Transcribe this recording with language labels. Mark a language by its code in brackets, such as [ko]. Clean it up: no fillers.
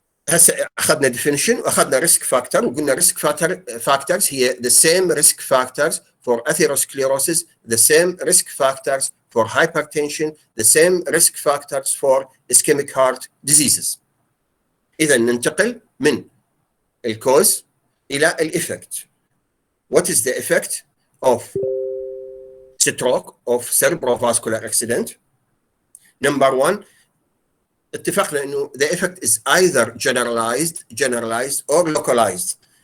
[ar] هسه اخذنا definition واخذنا risk factor وقلنا risk factors هي [en] the same risk factors for atherosclerosis, the same risk factors for hypertension, the same risk factors for ischemic heart diseases. [ar] إذا ننتقل من الكوز إلى الإفكت. [en] What is the effect of stroke of cerebrovascular accident? Number one, [ar] اتفقنا إنه [en] the effect is either generalized or localized.